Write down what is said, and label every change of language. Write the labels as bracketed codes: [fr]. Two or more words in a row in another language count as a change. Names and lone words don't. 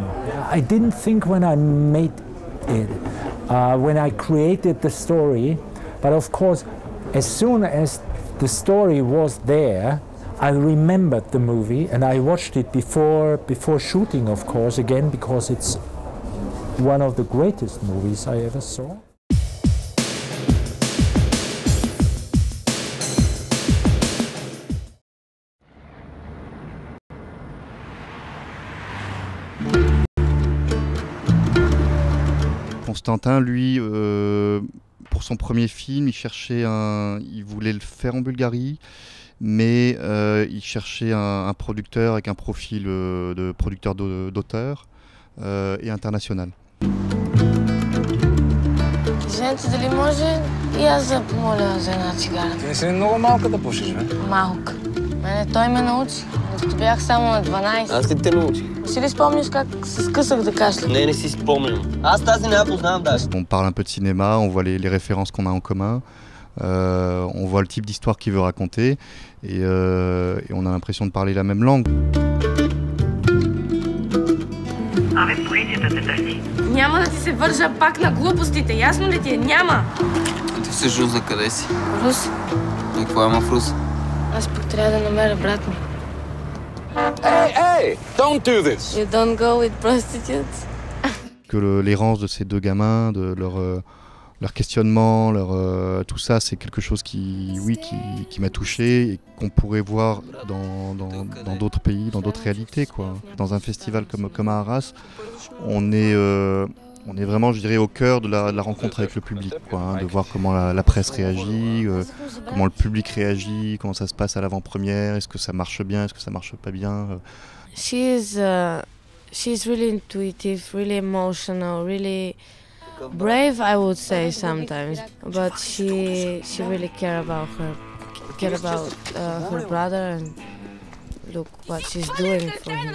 [en] I didn't think when I made it, when I created the story, but of course, as soon as the story was there, I remembered the movie and I watched it before shooting, of course, again, because it's one of the greatest movies I ever saw. [fr] Constantin, lui, pour son premier film, il voulait le faire en Bulgarie, mais il cherchait un producteur avec un profil de producteur d'auteur et international. [bg] Женце, дали може и аз да помоля за една цигара? Ти не си много малка да пушиш, бе? Малка. Мене той ме научи, докато бях само на 12. Аз ли те научи? Си ли спомняш как се скъсах да кашля? Не си спомням. Аз тази не я познавам даже. [fr] On parle un peu de cinéma, on voit les références qu'on a en commun, on voit le type d'histoire qu'il veut raconter et on a l'impression de parler la même langue. [bg] Абе, поезията те търси. Няма да ти се вържа пак на глупостите, ясно ли ти е? Няма! А ти всъщност за къде си? Рус. И какво има в Рус? Аз пък трябва да намеря брат ми. [en] Hey, don't do this! You don't go with prostitutes? [fr] Que l'errance de ces deux gamins, de leur questionnement, tout ça, c'est quelque chose qui m'a touché et qu'on pourrait voir dans d'autres pays, dans d'autres réalités, quoi. Dans un festival comme à Arras, on est vraiment, je dirais, au cœur de la rencontre avec le public, quoi, hein, de voir comment la presse réagit, comment le public réagit, comment ça se passe à l'avant-première, est-ce que ça marche bien, est-ce que ça marche pas bien. [en] She's really intuitive, really emotional, really brave, I would say sometimes. But she really care about her brother and look what she's doing for him.